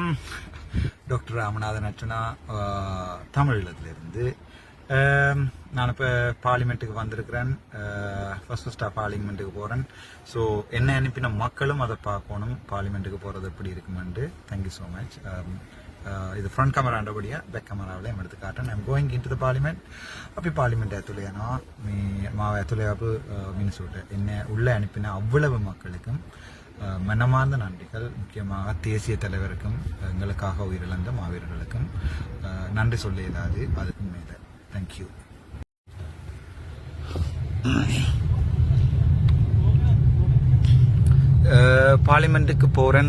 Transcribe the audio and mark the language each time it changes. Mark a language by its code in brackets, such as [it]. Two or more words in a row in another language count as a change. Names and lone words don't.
[ta] டாக்டர் ராமநாதன் அர்ச்சனா, தமிழகத்திலிருந்து. நான் இப்போ பார்லிமெண்ட்டுக்கு வந்திருக்கிறேன். ஃபர்ஸ்ட் பார்லிமெண்ட்டுக்கு போகிறேன். ஸோ என்ன அனுப்பின மக்களும் அதை பார்க்கணும், பார்லிமெண்ட்டுக்கு போகிறது எப்படி இருக்குமெண்டு. [en] Thank you so much. [ta] இது ஃப்ரண்ட் கேமராண்டபடியாக பேக் கேமராவில் எடுத்து காட்டுறேன். [en] I'm going in to the parliament. [ta] அப்படி பார்லிமெண்ட் [si] ඇතුළේනවා මාව ඇතුළේ ආපු මිනිසුන්ට [ta] என்ன உள்ளே அனுப்பின அவ்வளவு மக்களுக்கும் மனமார்ந்த நன்றிகள். முக்கியமாக தேசிய தலைவருக்கும் எங்களுக்காக உயிரிழந்த மாவீரர்களுக்கும் நன்றி சொல்ல இயலாது. அதுக்கு மேலே தேங்க்யூ. பார்லிமெண்ட்டுக்கு போகிறேன்.